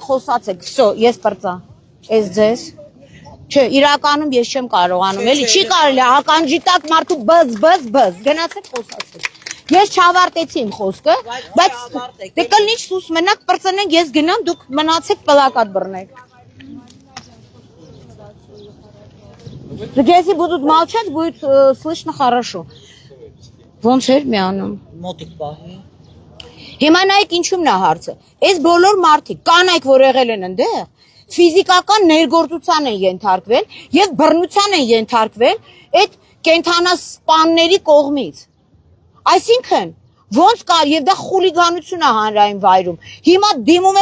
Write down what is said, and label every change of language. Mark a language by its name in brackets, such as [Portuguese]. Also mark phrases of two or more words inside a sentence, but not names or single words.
[Armenian] խոսացեք, վсё, ես պրծա, ես ձեզ, չէ, իրականում ես չեմ կարողանում, էլի, չի կարելի, ականջի տակ մարդու բզ, գնացեք խոսացեք, ես չավարտեցի իմ խոսքը, բայց դե կլինի սուս մենակ պրծնենք, ես գնամ, դուք մնացեք պլակատ բռնեք, [Russian] если будут молчать, будет слышно хорошо, [Armenian] ոնց էր միանում, մոտիկ պահի Հիմա նայեք ինչու՞մն է հարցը։ Այս բոլոր մարդիկ կանայք, որ եղել են այնտեղ, ֆիզիկական ներգործության են ենթարկվել եւ բռնության են ենթարկվել այդ կենթանասպանների կողմից։ Այսինքն ոնց կա եւ դա խուլիգանություն է հանրային վայրում։ Հիմա դիմում